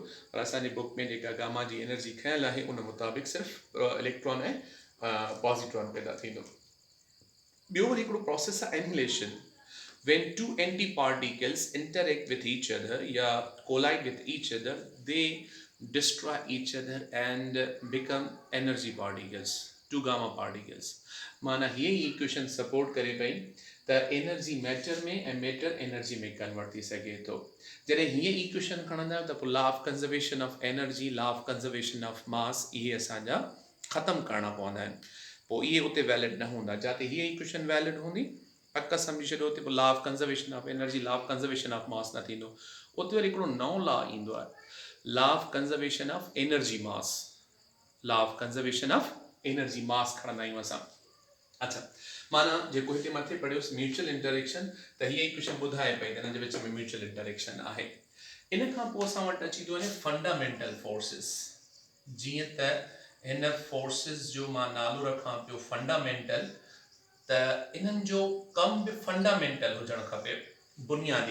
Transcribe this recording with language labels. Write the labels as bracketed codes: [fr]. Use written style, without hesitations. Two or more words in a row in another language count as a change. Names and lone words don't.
[sd] पर असांजे बुक में जेका गामा जी एनर्जी खयल आहे उन मुताबिक़ सिर्फ़ु इलेक्ट्रॉन ऐं पॉज़िट्रॉन पैदा थींदो. ॿियो वरी हिकिड़ो प्रोसेस आहे एनहिलेशन. [en] When two antiparticles interact with each other या collide with each other, they destroy each other and become energy particles, two gamma particles. [sd] माना ये [en] equation support [sd] करे पई त [en] energy matter [sd] में ऐं [en] matter energy [sd] में कन्वर्ट थी सघे थो. जॾहिं हीअ इक्वेशन खणंदा आहियो त पोइ [en] law of conservation of energy, law of conservation of mass, [sd] इहे असांजा ख़तमु करणा पवंदा आहिनि. पोइ इहे उते वैलिड न हूंदा. जिते हीअ इक्वेशन वैलिड हूंदी पक सम्झी छॾियो त पोइ [en] law of conservation of energy, law of conservation of mass [sd] न थींदो. उते वरी हिकिड़ो नओं लॉ ईंदो आहे, [en] law of conservation of energy mass. law of conservation of energy mass [sd] खणंदा आहियूं असां. अच्छा, माना जेको हिते मथे पढ़ियोसीं [en] mutual interaction, [sd] त हीअ इक्वेशन ॿुधाए पई त हिन जे विच में [en] mutual interaction [sd] आहे. इन खां पोइ असां वटि अची थो वञे [en] fundamental forces. [sd] जीअं त हिन फोर्सिस जो मां नालो रखां पियो फंडामेंटल, त इन्हनि जो कम बि फंडामेंटल हुजणु खपे, बुनियादी.